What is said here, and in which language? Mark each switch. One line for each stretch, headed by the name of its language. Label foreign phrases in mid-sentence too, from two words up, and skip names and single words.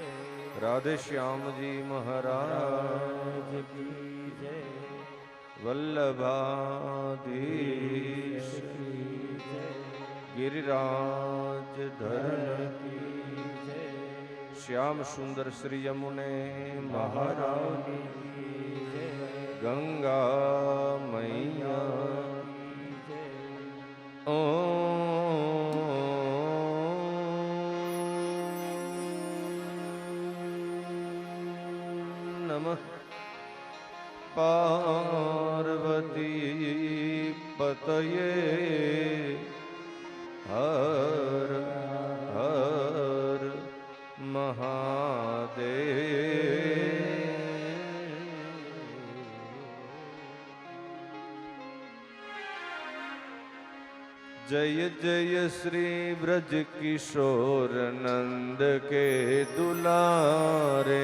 Hindi: राधे श्याम जी महाराज की जय। वल्लभाधीश की जय। गिरिराज धरण की जय। श्याम सुंदर श्री यमुने महारानी की जय। गंगा मैया की जय। नमः पार्वती पतये हर हर महादेव। जय जय श्री ब्रज किशोर नंद के दुलारे।